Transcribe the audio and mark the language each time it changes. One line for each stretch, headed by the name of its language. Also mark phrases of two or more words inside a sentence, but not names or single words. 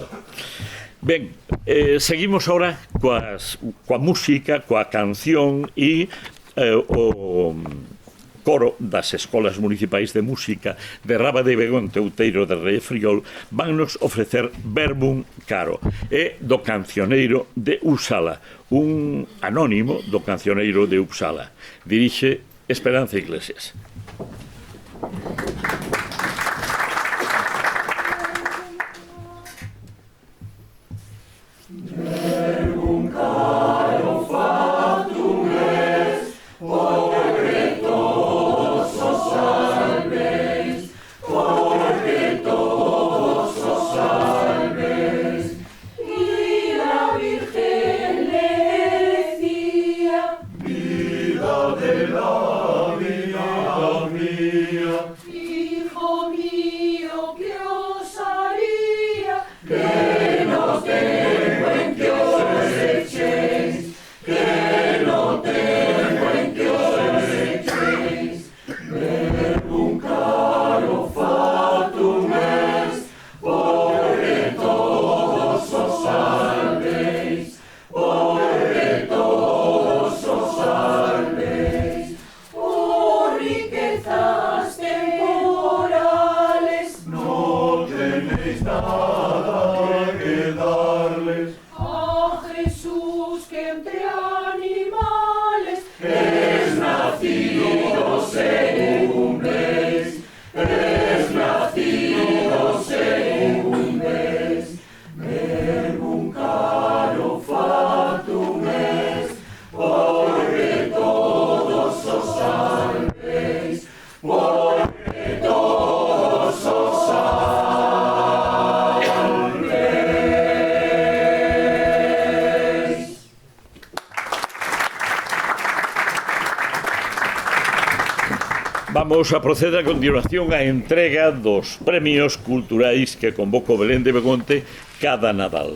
Galician: Ben, seguimos ahora coa música, coa canción e o coro das escolas municipais de música de Raba de Begonte, Outeiro de Rei Friol, vannos ofrecer Verbum Caro, e do cancioneiro de Uppsala, un anónimo do cancioneiro de Uppsala. Dirixe Esperanza Iglesias.
Latin: Verbum caro fatum est,
Spanish: porque todos os salveis, porque todos os salveis. Y la Virgen le decía, vida de la vida mía, hijo mío, ¿qué os haría? Que no tengo en que os echéis, que no tengo en que os echéis.
Latin: Verbum caro fatum est,
Spanish: porque todos os salveis, porque todos os salveis. Por riquezas temporales no tenéis nada que darles. A Jesús que entre animales es nacido según veis, es nacido según veis.
Latin: Verbum caro fatum est,
Spanish: porque todos os salveis, porque todos os salveis.
Galician: Vamos a proceder a continuación á entrega dos premios culturais que convoca o Belén de Begonte cada Nadal.